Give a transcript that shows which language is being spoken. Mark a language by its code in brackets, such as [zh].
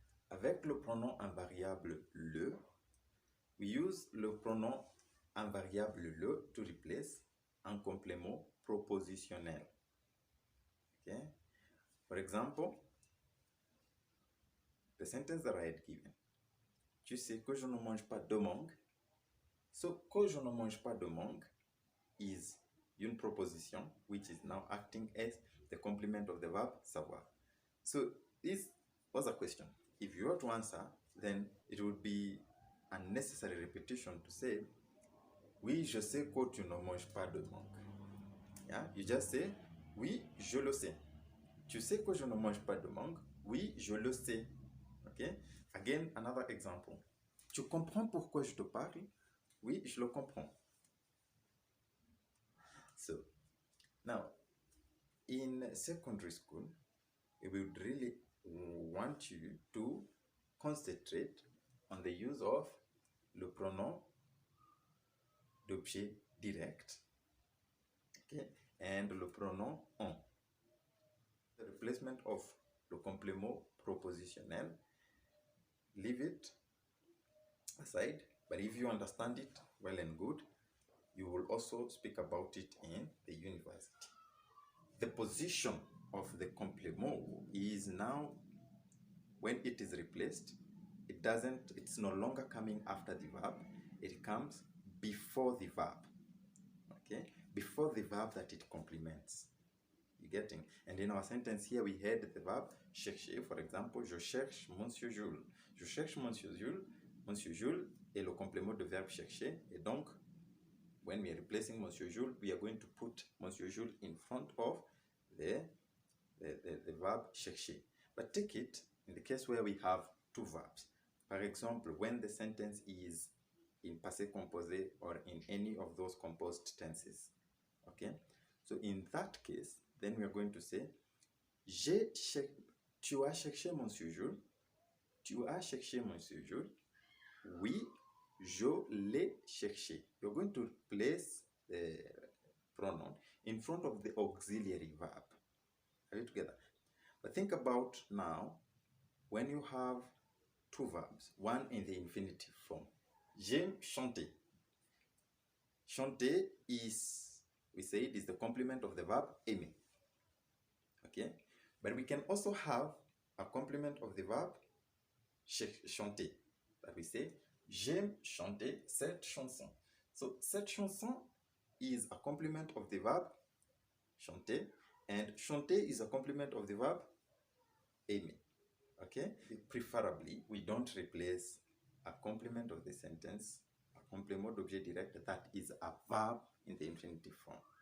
[fr] Avec le pronom invariable le, [en] we use [fr] le pronom invariable le [en] to replace [fr] un complément propositionnel. [en] Okay? For example, the sentence that I had given. [fr] Tu sais que je ne mange pas de mangue. [en] So, [fr] que je ne mange pas de mangue [en] is [fr] une proposition [en] which is now acting as the complement of the verb savoir. So, this was a question. If you were to answer, then it would be unnecessary repetition to say, [fr] oui, je sais que tu ne manges pas de mangue. [en] Yeah? You just say, [fr] oui, je le sais. Tu sais que je ne mange pas de mangue? Oui, je le sais. [en] Okay? Again, another example. [fr] Tu comprends pourquoi je te parle? Oui, je le comprends. [en] So, now, in secondary school, we would really want you to concentrate on the use of [fr] le pronom d'objet direct, [en] okay, and [fr] le pronom on. [en] The replacement of [fr] le complément propositionnel, [en] leave it aside, but if you understand it well and good, you will also speak about it in the university. The position of the complement is now, when it is replaced, it's no longer coming after the verb, it comes before the verb. Okay? Before the verb that it complements. You getting? And in our sentence here, we had the verb chercher. For example, [fr] je cherche Monsieur Jules. Je cherche Monsieur Jules. Monsieur Jules est le complément de verbe chercher. Et donc, [en] when we are replacing Monsieur Jules, we are going to put Monsieur Jules in front of the verb chercher. But take it in the case where we have two verbs. For example, when the sentence is in passé composé or in any of those composed tenses. Okay? So in that case, then we are going to say, [fr] tu as cherché Monsieur Jules? Tu as cherché Monsieur Jules? Oui, je l'ai cherché. [en] You're going to place the pronoun in front of the auxiliary verb. Are you together? But think about now, when you have two verbs, one in the infinitive form. [fr] J'aime chanter. [en] Chanter is, we say it is the complement of the verb aimer. Okay? But we can also have a complement of the verb chanter. That we say, [fr] j'aime chanter cette chanson. [en] So, cette chanson is a complement of the verb chanter, And chanter is a complement of the verb aimer. Okay? Preferably, we don't replace a complement of the sentence, a [fr] complément d'objet direct [en] that is a verb in the infinitive form.